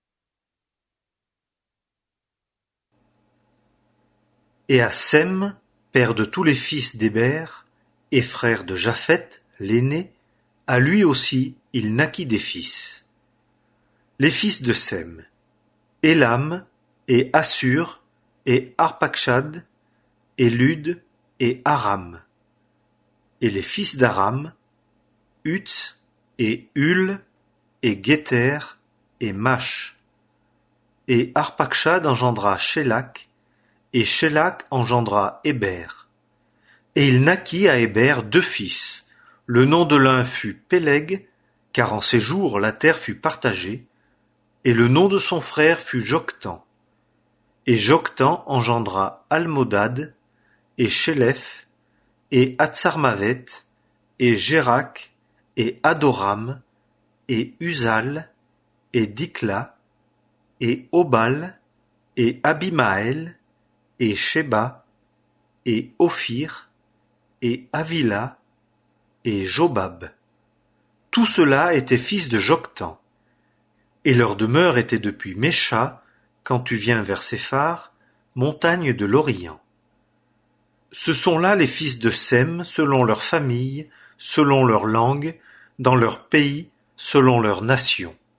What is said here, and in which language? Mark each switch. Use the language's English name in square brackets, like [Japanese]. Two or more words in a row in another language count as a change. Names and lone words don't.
[French] Et à Sem, père de tous les fils d'Héber, et frère de Japheth, l'aîné, à lui aussi il naquit des fils. Les fils de Sem, Élam, et Assur, et Arpachshad, et Lud, et Aram. Et les fils d'Aram, Uts, et Hul, et Guéter, et Mash. Et Arpachshad engendra Shélak, et Shélak engendra Héber. Et il naquit à Héber 2 fils. Le nom de l'un fut Péleg, car en ces jours la terre fut partagée, et le nom de son frère fut Joktan. Et Joktan engendra Almodad, et Shélef, et Hatsarmavet, et Jérak, et Adoram, et Uzal, et Dikla, et Obal, et Abimaël, et Sheba, et Ophir, et Havila, et Jobab. Tout cela étaient fils de Joktan. Et leur demeure était depuis Mécha, quand tu viens vers Séphar, montagne de l'Orient. Ce sont là les fils de Sem, selon leur famille, selon leur langue, dans leur pays, selon leur nation.